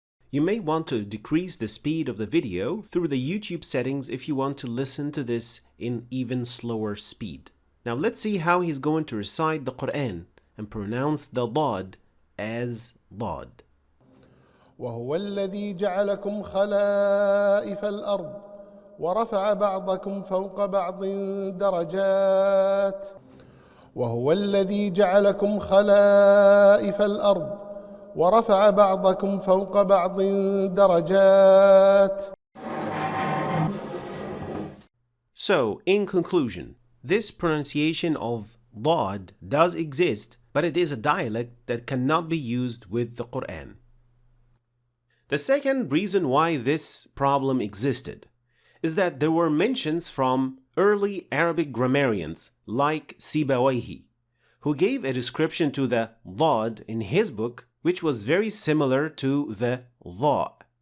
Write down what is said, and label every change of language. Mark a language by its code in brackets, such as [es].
[en] You may want to decrease the speed of the video through the YouTube settings if you want to listen to this in even slower speed. Now let's see how he's going to recite the Quran and pronounce the dad as dad. [ar] وهو الذي جعلكم خلائف الأرض ورفع بعضكم فوق بعض درجات وهو الذي جعلكم خلائف الأرض ورفع بعضكم فوق بعض درجات. [en] So, in conclusion, this pronunciation of dad does exist, but it is a dialect that cannot be used with the Quran. The second reason why this problem existed is that there were mentions from early Arabic grammarians like Sibawayhi, who gave a description to the dad in his book which was very similar to the dha.